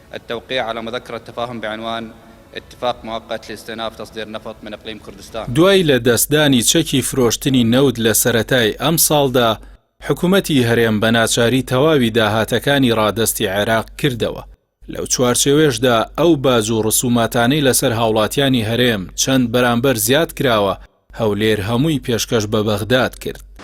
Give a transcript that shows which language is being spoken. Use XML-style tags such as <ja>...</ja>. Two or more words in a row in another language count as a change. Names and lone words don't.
<ar>التوقيع على مذكرة تفاهم بعنوان اتفاق مؤقت لاستئناف تصدير نفط من إقليم كردستان.</ar> <ckb>دوای لە دەستدانی چەکی فرۆشتنی نەود لە سەرەتای ئەم ساڵدا حکوومەتی هەرێم بە ناچاری تەواوی داهاتەکانی ڕادەستی عێراق کردەوە. لەو چوارچێوێشدا ئەو باز و ڕسوماتانەی لەسەر هاوڵاتیانی هەرێم چەند بەرامبەر زیاد کراوە، هەولێر هەمووی پێشکەش بە بەغداد کرد.</ckb>